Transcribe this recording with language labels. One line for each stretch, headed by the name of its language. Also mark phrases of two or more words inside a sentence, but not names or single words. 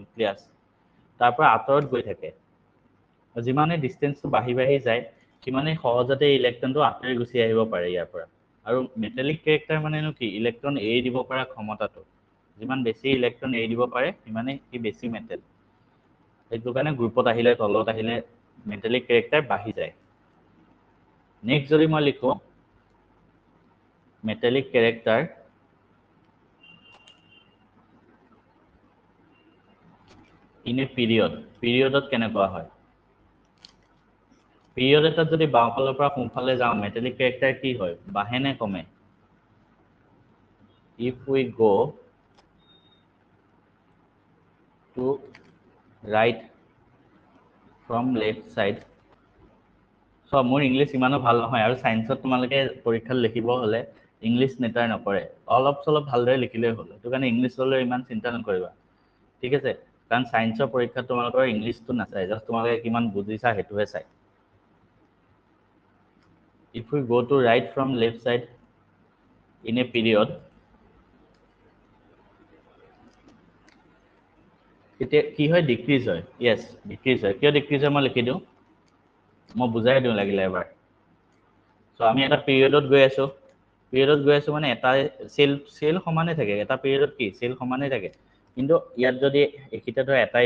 Assamese: মানে নিউক্লিয়াছ তাৰ পৰা আঁতৰত গৈ থাকে যিমানে ডিষ্টেন্সটো বাঢ়ি যায় সিমানে সহজতে ইলেক্ট্ৰনটো আঁতৰি গুচি আহিব পাৰে ইয়াৰ পৰা আৰু
English: metallic character
Assamese: মানেনো কি ইলেক্ট্ৰন এৰি দিব পৰা ক্ষমতাটো যিমান বেছি ইলেক্ট্ৰন এৰি দিব পাৰে সিমানে কি বেছি মেটেল সেইটো কাৰণে গ্ৰুপত আহিলে তলত আহিলে
English: metallic character
Assamese: বাঢ়ি যায় নেক্সট যদি মই লিখো
English: metallic character in a period
Assamese: কেনেকুৱা হয় পিৰিয়ড এটাত যদি বাওঁফালৰ পৰা সোঁফালে যাওঁ
English: metallic character
Assamese: কি হয় বাঢ়ে নে কমে
English: if we go to right from left side so
Assamese: মোৰ ইংলিছ ইমানো ভাল নহয় আৰু সায়েন্সত তোমালোকে পৰীক্ষাত লিখিব হলে
English: English matter
Assamese: নকৰে অলপ চলপ ভালদৰে লিখিলেই হ'ল সেইটো কাৰণে ইংলিছ হ'লে ইমান চিন্তা নকৰিবা ঠিক আছে কাৰণ সায়েন্সৰ পৰীক্ষাত তোমালোকৰ ইংলিছটো নাচায় জাষ্ট তোমালোকে কিমান বুজিছা সেইটোহে চাই
English: if we go to right from left side in a period
Assamese: এতিয়া কি হয় ডিক্ৰিজ হয়
English: yes decrease
Assamese: হয় কিয় ডিক্ৰিজ হয় মই লিখি দিওঁ মই বুজাই দিওঁ লাগিলে এবাৰ সো আমি এটা পিৰিয়ডত গৈ আছো মানে এটা সেল সমানে থাকে এটা পিৰিয়ডত কি সেল সমানে থাকে কিন্তু ইয়াত যদি একিটা ধৰ এটা